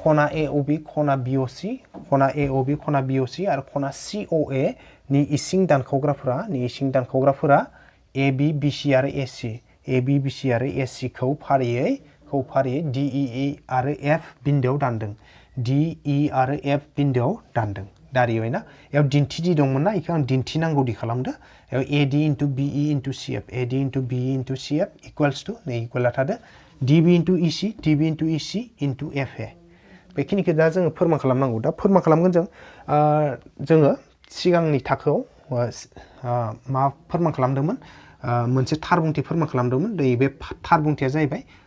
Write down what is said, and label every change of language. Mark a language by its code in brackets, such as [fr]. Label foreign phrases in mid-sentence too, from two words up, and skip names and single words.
[brx] खना AOB खना BOC खना AOB खना BOC आरो खना COA नि इसिं दानखावग्राफोरा AB BC आरो AC AB BC आरो AC खौ फारियै DE आरो F बिन्दोआव दानदों DE आरो F बिन्दोआव दानदों दारिबायना याव दिन्थिदि दंमोन ना इखौ आं दिन्थिनांगौदि खालामदो याव [en] AD into BE into CF AD into BE into CF equals to [brx] नै इक्वल थादो [en] DB into EC DB into EC into FA [brx] बेखिनिखौ दा जोङो फोरमान खालामनांगौ दा फोरमान खालामगोन जोङो सिगांनि थाखोआव मा फोरमान खालामदोंमोन मोनसे थार बुंथि फोरमान खालामदोंमोन बे थार बुंथिया जाहैबाय